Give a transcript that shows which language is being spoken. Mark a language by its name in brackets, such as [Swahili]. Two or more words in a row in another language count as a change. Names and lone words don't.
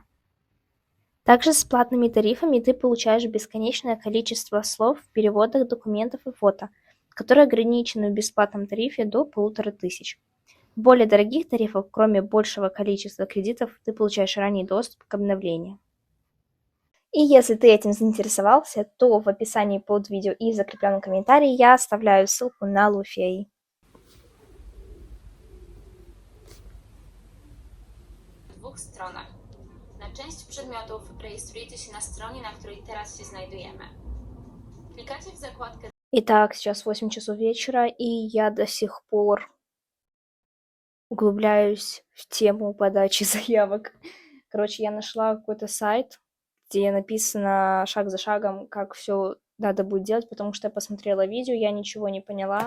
[Russian] Также с платными тарифами ты получаешь бесконечное количество слов в переводах документов и фото, которые ограничены в бесплатном тарифе до 1500. В более дорогих тарифах, кроме большего количества кредитов, ты получаешь ранний доступ к обновлениям. И если ты этим заинтересовался, то в описании под видео и в закрепленном комментарии я оставляю ссылку на Luffy AI. [Polish] W dwóch stronach. Na część przedmiotów rejestrujecie się na stronie, na której teraz się znajdujemy. Klikacie w zakładkę. [Russian] Итак, сейчас 8 часов вечера, и я до сих пор углубляюсь в тему подачи заявок. Короче, я нашла какой-то сайт, где написано шаг за шагом, как все надо будет делать, потому что я посмотрела видео, я ничего не поняла.